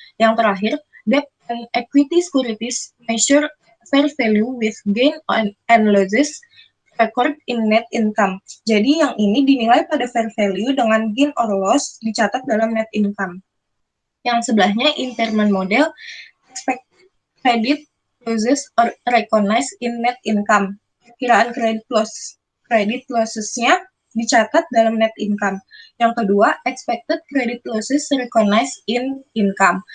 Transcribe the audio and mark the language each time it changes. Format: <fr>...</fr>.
<id>Yang terakhir,</id> <en>debt and equity securities measure fair value with gain and losses record in net income.</en> <id>Jadi yang ini dinilai pada fair value dengan gain or loss dicatat dalam net income. Yang sebelahnya</id> <en>impairment model, expected credit losses or recognized in net income.</en> <id>Perkiraan credit losses-nya dicatat dalam net income. Yang kedua,</id> <en>expected credit losses recognized in income.</en>